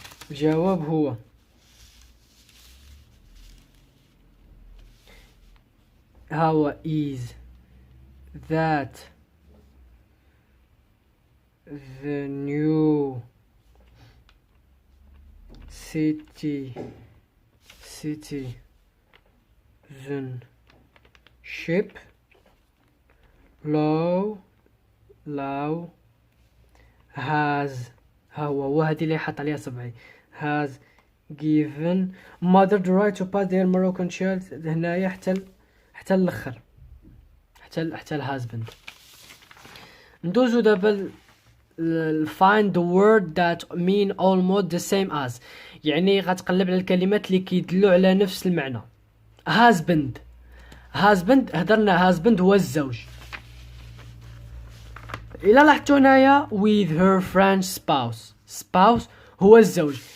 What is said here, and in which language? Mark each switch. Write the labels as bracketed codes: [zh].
[ar] الجواب هو هو [en] is that the new citizenship law has [ar] وهذه اللي حط عليها صبعي [en] has given mother the right to pass their Moroccan child. [ar] هنايا حتى الاخر حتى الهازبند. ندوزو دابا [en] find the word that mean almost the same as. [ar] يعني غتقلب على الكلمات اللي كيدلوا على نفس المعنى. husband هضرنا husband هو الزوج. إلا لاحظتوا هنايا [en] with her French spouse [ar] هو الزوج.